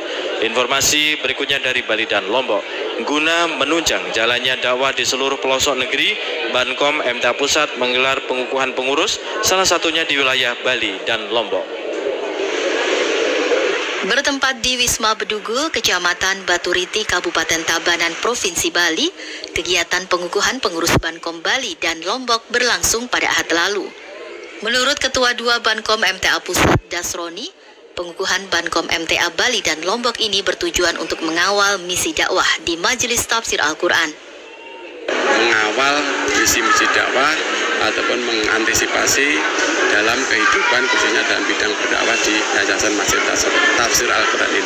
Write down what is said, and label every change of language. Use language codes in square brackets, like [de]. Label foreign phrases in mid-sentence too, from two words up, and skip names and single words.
[id] Informasi berikutnya dari Bali dan Lombok. Guna menunjang jalannya dakwah di seluruh pelosok negeri, Bankom MTA Pusat menggelar pengukuhan pengurus, salah satunya di wilayah Bali dan Lombok. Bertempat di Wisma Bedugul, Kecamatan Baturiti, Kabupaten Tabanan, Provinsi Bali, kegiatan pengukuhan pengurus Bankom Bali dan Lombok berlangsung pada Ahad lalu. Menurut Ketua 2 Bankom MTA Pusat Dasroni, pengukuhan Bankom MTA Bali dan Lombok ini bertujuan untuk mengawal misi dakwah di Majelis Tafsir Al-Quran. Mengawal misi-misi dakwah ataupun mengantisipasi dalam kehidupan khususnya dalam bidang berdakwah di Yayasan Masjid Tafsir Al-Quran ini.